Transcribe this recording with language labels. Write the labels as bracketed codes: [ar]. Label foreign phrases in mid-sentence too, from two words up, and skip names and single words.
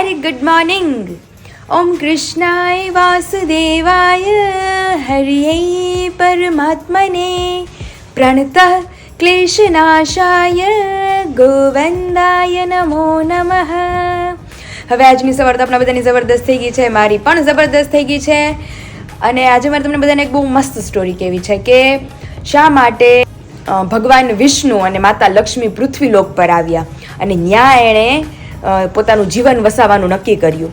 [en] Good morning. [sa] ओम कृष्णाय वासुदेवाय हरिये परमात्मने प्रणतः क्लेशनाशाय गोविंदाय नमो नमः। [gu] હવે આજની સવાર તો આપણા બધાની જબરદસ્ત થઈ ગઈ છે, મારી પણ જબરદસ્ત થઈ ગઈ છે અને આજે મારે તમને બધાને એક બહુ મસ્ત સ્ટોરી કહેવી છે કે શા માટે ભગવાન વિષ્ણુ અને માતા લક્ષ્મી પૃથ્વીલોક પર આવ્યા અને ત્યાં એણે પોતાનું જીવન વસાવવાનું નક્કી કર્યું.